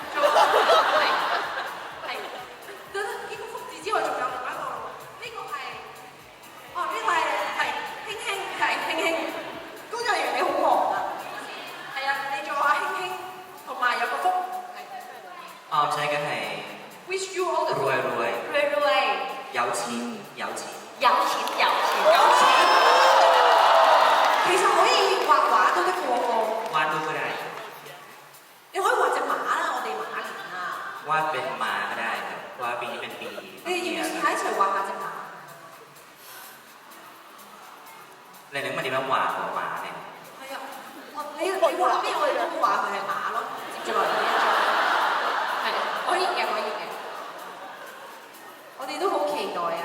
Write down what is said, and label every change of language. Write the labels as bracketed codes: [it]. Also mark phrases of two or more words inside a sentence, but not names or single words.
[yue] 係。等等，呢個福字之外，仲有另一個。呢個係，呢個係興興，係興興。工作人員你好忙啊。係啊，你做下興興，同埋有個福。我寫嘅係。 [en] Wish you all the best。 [yue] 有錢。其實可以畫畫都得嘅喎。畫都ได้。你可以畫隻馬啦，我哋馬年啊。 [th] วาดเป็นม้าก็ได้ครับวาดปีนี้เป็นปี [yue] 你哋要唔要試下一齊畫下隻馬？你諗下點樣畫個馬咧？係啊，你畫咩我哋都話佢係馬咯，接住落嚟呢一張。係，可以嘅。我哋都好期待啊！